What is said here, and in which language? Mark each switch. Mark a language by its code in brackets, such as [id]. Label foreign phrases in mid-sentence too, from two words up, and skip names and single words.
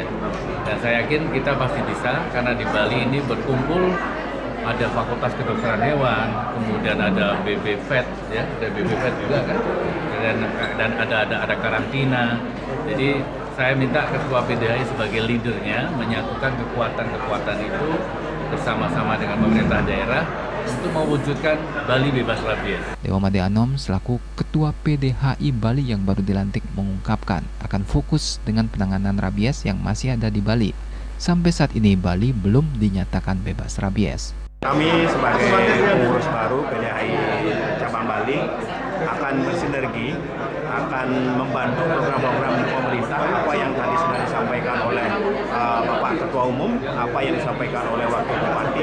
[id] Dan saya yakin kita pasti bisa karena di Bali ini berkumpul ada Fakultas Kedokteran Hewan, kemudian ada BB-Vet, ya, ada BB-Vet juga kan, dan ada karantina. Jadi saya minta Ketua PDHI sebagai leadernya menyatukan kekuatan-kekuatan itu bersama-sama dengan pemerintah daerah untuk mewujudkan Bali bebas rabies. Dewa Made Anom selaku Ketua PDHI Bali yang baru dilantik mengungkapkan akan fokus dengan penanganan rabies yang masih ada di Bali. Sampai saat ini Bali belum dinyatakan bebas rabies. Kami sebagai pengurus baru PDHI Cabang Bali akan bersinergi, akan membantu program-program pemerintah, apa yang tadi sudah disampaikan oleh Bapak Ketua Umum, apa yang disampaikan oleh Wakil Bupati.